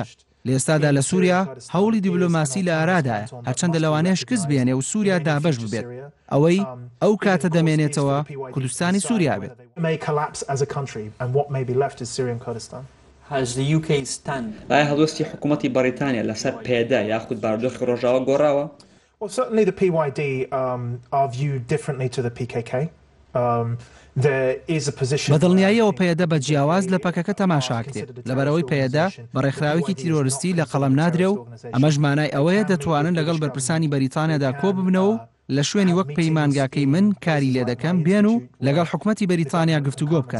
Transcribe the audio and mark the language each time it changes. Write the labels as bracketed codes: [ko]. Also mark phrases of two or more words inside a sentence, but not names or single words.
[ckb] لە ئێستادا لە سووریا هەوڵی دیبلۆماسی لە ئارادایە، هەرچەندە لەوانەیە شکست بێنێ و سووریا دابەش ببێت. ئەوەی ئەو کاتە دەمێنێتەوە کوردستانی سووریا بێت. ئایا هەڵوێستی حکوومەتی بەریتانیا لەسەر پێدا یاخود بارودۆخی ڕۆژاوە گۆڕاوە؟ [en] Certainly the PYD are viewed differently to the PKK. [ckb] بەدڵنیاییەوە پەیەدە بە جیاواز لە پەکەکە تەماشاکرێت، لەبەرەوەی پەیەدە بە ڕێکخراوێکی تیرۆریستی لە قەڵەم نادرێ و ئەمەش مانای ئەوەیە دەتوانن لەگەڵ بەرپرسانی بەریتانیادا کۆ ببنەوە و لە شوێنی وەک پەیمانگاکەی من کاری لێ دەکەم بێن و لەگەڵ حکوومەتی بەریتانیا گفتوگۆ بکەن.